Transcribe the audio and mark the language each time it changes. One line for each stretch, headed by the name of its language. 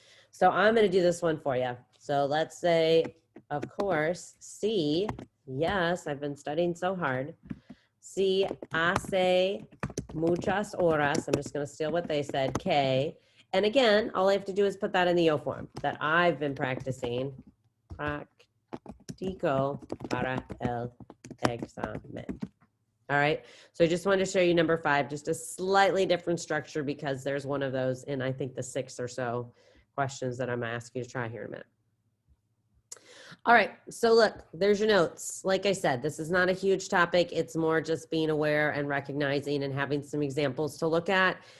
English: So I'm going to do this one for you. So let's say, of course, sí, yes, I've been studying so hard.
Spanish: Sí, hace muchas horas.
English: I'm just going to steal what they said, que. And again, all I have to do is put that in the yo form, that I've been practicing.
Spanish: Practico para el examen.
English: All right. So I just wanted to show you number 5, just a slightly different structure because there's one of those in, I think, the 6 or so questions that I'm going to ask you to try here in a minute. All right. So look, there's your notes. Like I said, this is not a huge topic. It's more just being aware and recognizing and having some examples to look at.